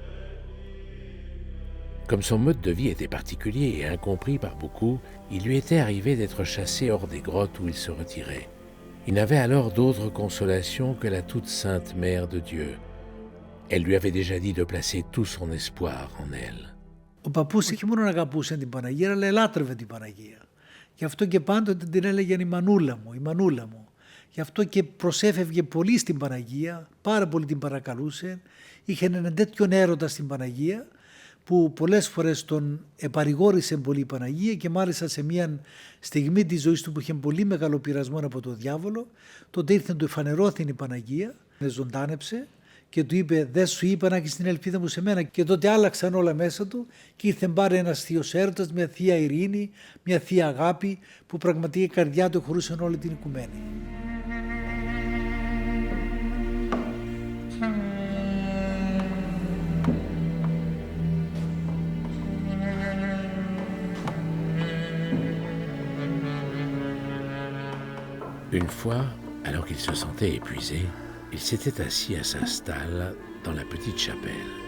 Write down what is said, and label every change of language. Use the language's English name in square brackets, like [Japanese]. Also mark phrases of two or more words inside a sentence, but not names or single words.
[French] Comme son mode de vie était particulier et incompris par beaucoup, il lui était arrivé d'être chassé hors des grottes où il se retirait. Il n'avait alors d'autre consolation que la toute sainte Mère de Dieu. Elle lui avait déjà dit de placer tout son espoir en elle. [Greek] Ο παππούς όχι μόνο αγαπούσε την Παναγία, αλλά ελάτρευε την Παναγία. Γι' αυτό και πάντοτε την έλεγε η Μανούλα μου, η Μανούλα μου. Γι' αυτό και προσέφευγε πολύ στην Παναγία, πάρα πολύ την παρακαλούσε. Είχε έναν τέτοιον έρωτα στην Παναγία, που πολλές φορές τον επαρηγόρησε πολύ η Παναγία και μάλιστα σε μια στιγμή της ζωής του που είχε πολύ μεγάλο πειρασμό από τον διάβολο, τότε ήρθε να του εφανερώθη η Παναγία, ζωντάνεψε και του είπε «Δεν σου είπα να έχεις την ελπίδα μου σε μένα». Και τότε άλλαξαν όλα μέσα του και ήρθε πάρε ένας θείος έρωτας, μια θεία ειρήνη, μια θεία αγάπη που πραγματικά η καρδιά του χωρούσαν όλη την οικουμένη. [French] Une fois, alors qu'il se sentait épuisé, il s'était assis à sa stalle dans la petite chapelle.